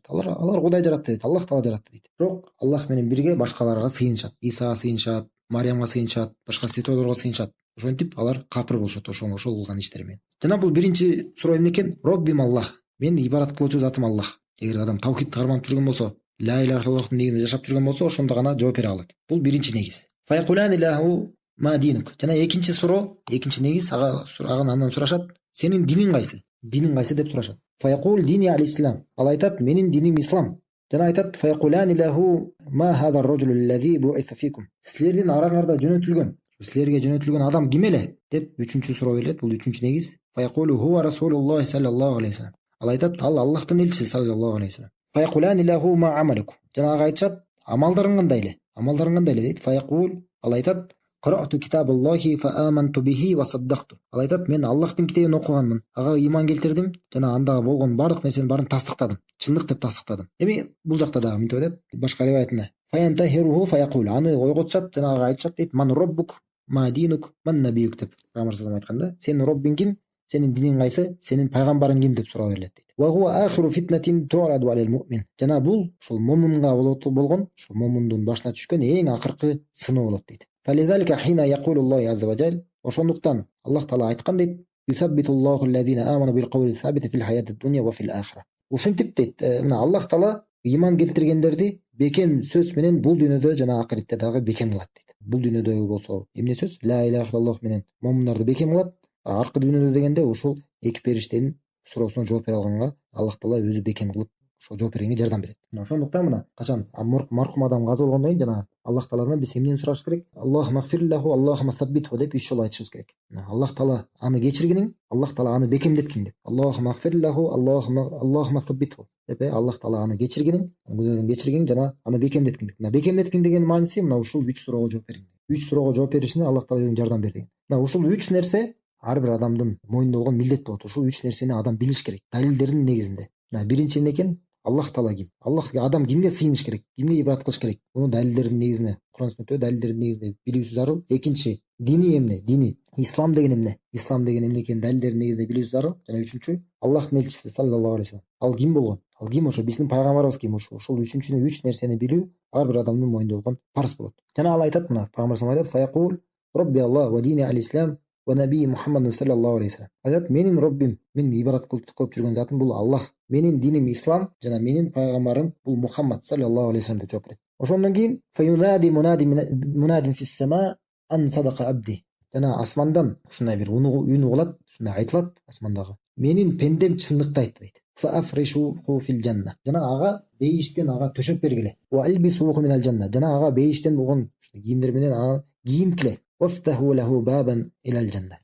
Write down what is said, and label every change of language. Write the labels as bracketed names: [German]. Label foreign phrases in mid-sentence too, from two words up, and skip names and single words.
[Kyrgyz] Алар Кудай жаратты дейт, Аллах таала жаратты дейт. Бирок Аллах менен бирге башкаларга сыйынышат. Исага сыйынышат, Мариямга сыйынышат, башка святойлорго сыйынышат. Ошентип алар капыр болушат ошол кылган иштери менен. Жана бул биринчи суроо эмне экен? Роббим Аллах. Мен ибадат кылуучу затым Аллах. Эгер адам тавхид карманып жүргөн болсо, [Arabic] لا إله إلا اللهтын [Kyrgyz] негизинде жашап жүргөн болсо, ошондо гана жооп бере алат. Бул биринчи негиз. [Arabic] فيقولان له ما دينك. [Kyrgyz] Жана экинчи суроо, экинчи негиз, андан сурашат: сенин диниң кайсы? Диниң кайсы деп сурашат. [Arabic] فيقول ديني الإسلام. [Kyrgyz] Ал айтат: менин диним ислам. Жана айтат: [Arabic] فيقولان له ما هذا الرجل الذي بعث فيكم. [Kyrgyz] Силердин араңарда силерге жөнөтүлгөн адам ким эле деп үчүнчү суроо берилет. Бул үчүнчү негиз. [Arabic] فيقول هو رسول الله صلى الله عليه وسلم. [Kyrgyz] Ал айтат: ал Аллахтын элчиси [Arabic] صلى الله عليه وسلم فيقولان له ما عملك. [Kyrgyz] Жана ага айтышат: амалдарың кандай эле? Амалдарың кандай эле дейт. Файкул, ал айтат: [Arabic] قرأت كتاب الله فآمنت به وصدقت. [Kyrgyz] Ал айтат: мен Аллахтын китебин окуганмын, ага ыйман келтирдим, жана андагы болгон бардык нерсенин баарын тастыктадым. Чындык деп тастыктадым. Эми бул жакта дагы мынтип айтат, башка риваятында: [Arabic] فينتهره فيقول. [Kyrgyz] Аны ойготушат, жана ага айтышат дейт: [Arabic] من ربك ما دينك من نبيك деп. [Kyrgyz] Пайгамбар [Arabic] صلى الله عليه [Kyrgyz] айтканда, сенин роббиң ким? Сенин диниң кайсы? Сенин пайгамбарың ким деп суроо берилет дейт. [Arabic] وهو آخر فتنة تعرض على المؤمن. [Kyrgyz] Жана бул ошол муминга болгон, ошол муминдин башына түшкөн эң акыркы сыноо болот дейт. [Arabic] فلذلك حين يقول الله عز وجل [Kyrgyz] ошондуктан Аллах таала айткан дейт: [Arabic] يثبت الله الذين آمنوا بالقول الثابت في الحياة الدنيا وفي الآخرة. [Kyrgyz] Ушинтип дейт, мына Аллах таала ыйман келтиргендерди бекем сөз менен бул дүйнөдө жана акыретте дагы бекем кылат дейт. Бул дүйнөдөгү болсо эмне сөз? [Arabic] لا إله إلا الله [Kyrgyz] менен муминдерди бекем кылат. Аркы дүйнөдө дегенде ушул эки периштенин суроосуна жооп бере алганга Аллах таала өзү бекем кылып ошо жооп бергенге жардам берет. Ошондуктан мына качан маркум адам каза болгондон кийин жана Аллах тааладан биз эмнени сураш керек? [Arabic] اللهم اغفر له اللهم ثبته [Kyrgyz] деп 3 жолу айтышыбыз керек. Аллах таала аны кечиргин, Аллах таала аны бекемдеткин деп. [Arabic] اللهم اغفر له اللهم ثبته [Kyrgyz] деп, Аллах таала аны кечиргин, күнөөнүн кечиргин жана аны бекемдеткин. Бекемдеткин деген мааниси мына ушул 3 суроого жооп бергин. 3 суроого жооп беришине Аллах таала өзү жардам берди. Мына ушул 3 нерсе ар бир адамдын мойнунда болгон милдет болот. Ушул 3 нерсени адам билиш керек. Далилдердин негизинде. Биринчи эмне экен? Аллах таала ким? Адам кимге сыйыныш керек? Кимге ибадат кылыш керек? Муну далилдердин негизинде, Кур'ан сүннөттө далилдердин негизинде билүүсү зарыл. Экинчи, дини эмне? Дини, ислам деген эмне? Ислам деген эмне экенин далилдердин негизинде билүүсү зарыл. Жана үчүнчү, Аллахтын элчиси [Arabic] صلى الله عليه وسلم. [Kyrgyz] Ал ким болгон? Ал ким? Ошо биздин пайгамбарыбыз ким? Ошол үчүнчүнү 3 нерсени билүү ар бир адамдын мойнунда болгон парыз болот. Жана ал айтат, мына пайгамбар [Arabic] صلى الله عليه وسلم айтат فيقول ربي الله وديني الإسلام ونبيي محمد صلى الله عليه وسلم". [Kyrgyz] Айтат: менин Роббим, мен ибадат кылып жүргөн затым бул Аллах. Менин диним ислам жана менин пайгамбарым бул Мухаммад [Arabic] صلى الله عليه وسلم [Kyrgyz] деп жооп берет. Ошондон кийин [Arabic] فينادي مناد في السماء أن صدق عبدي. [Kyrgyz] Жана асмандан ушундай бир үн угулат, ушундай айтылат асмандагы: менин пендем чындыкты айтты дейт. [Arabic] فافرشوه في الجنة. [Kyrgyz] Жана ага бейиштен ага төшөп бергиле. [Arabic] وألبسوه من الجنة. [Kyrgyz] Жана ага бейиштен болгон кийимдер менен ага кийинткиле. [Arabic] وافتحوا له بابا إلى الجنة.